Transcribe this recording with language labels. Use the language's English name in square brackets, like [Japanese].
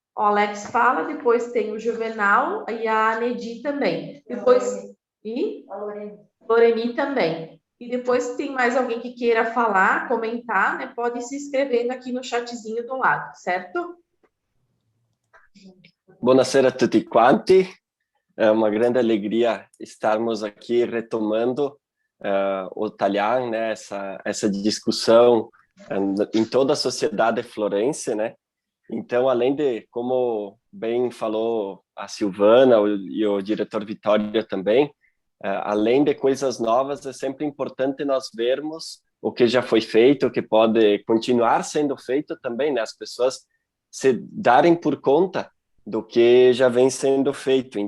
[Portuguese] O Alex fala, depois tem o Juvenal e a Anedi também. Depois, a Loreni também. E depois tem mais alguém que queira falar, comentar, né? Pode ir se inscrevendo aqui no chatzinho do lado, certo? [Italian] Buonasera a tutti quanti. [Portuguese] É uma grande alegria estarmos aqui retomando o Talhar, né? Essa discussão em toda a sociedade florense, né? Então, além de, como bem falou a Silvana e o diretor Vitória também, além de coisas novas, é sempre importante nós vermos o que já foi feito, o que pode continuar sendo feito também, né? As pessoas se darem por conta do que já vem sendo feito.